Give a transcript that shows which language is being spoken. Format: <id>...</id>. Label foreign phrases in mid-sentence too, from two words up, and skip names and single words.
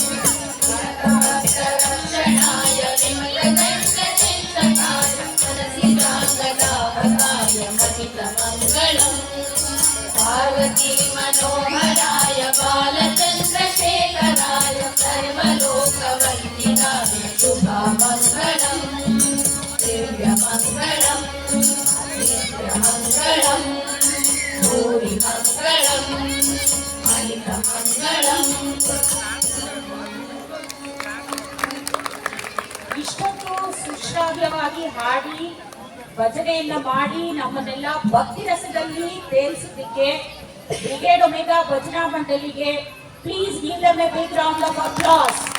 <sa>भक्तरक्षणाय विमतदैत्यशेषकाय मनसि नागराहकाय महिलमङ्गलम् पार्वती मनोहराय बालचन्द्रशेखराय सर्वलोकवन्दिताय शुभमङ्गलम् दिव्यमङ्गलम् नित्यमङ्गलम् भूरिमङ्गलम् महितमङ्गलम्.</sa> <kn>ಇಷ್ಟೊಂದು ಸುಶ್ರಾವ್ಯವಾಗಿ ಹಾಡಿ ಭಜನೆಯನ್ನ ಮಾಡಿ ನಮ್ಮನ್ನೆಲ್ಲ ಭಕ್ತಿ ರಸದಲ್ಲಿ ತೇಲಿಸಲಿಕ್ಕೆ ಬ್ರಿಗೇಡ್ ಒಮೆಗಾ ಭಜನಾ ಮಂಡಳಿಗೆ</kn> <en>please give them a big round of applause.</en>